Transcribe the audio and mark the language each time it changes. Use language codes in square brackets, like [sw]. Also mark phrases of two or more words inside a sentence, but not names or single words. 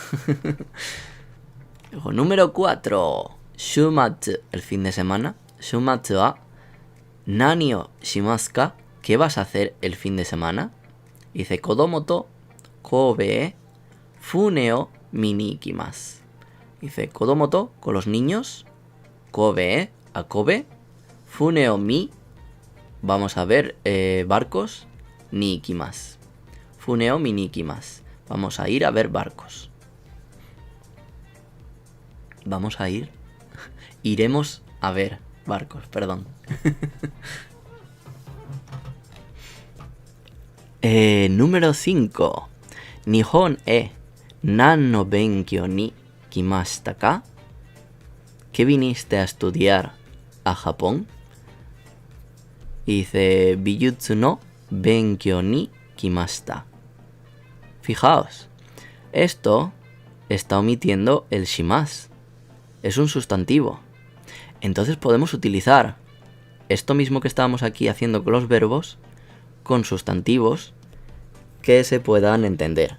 [es] Luego, número 4, shumatsu, el fin de semana. [ja] 週末は何をしますか? [es] ¿Qué vas a hacer el fin de semana? Dice, [ja] 子供と神戸へ船を見に行きます. Dice, 子供と, [es] con los niños. Kobe a Kobe. [ja] 船を見, [es] vamos a ver barcos. [ja] に行きます. 船を見に行きます. [es] Vamos a ir a ver barcos. Vamos a ir. Iremos a ver barcos, perdón. Número 5. [ja] 日本へ何の勉強に来ましたか? [es] ¿Qué viniste a estudiar a Japón? Y dice, [ja] 美術の勉強に来ました. [es] Fijaos, esto está omitiendo el shimasu. Es un sustantivo. Entonces podemos utilizar esto mismo que estábamos aquí haciendo con los verbos con sustantivos que se puedan entender.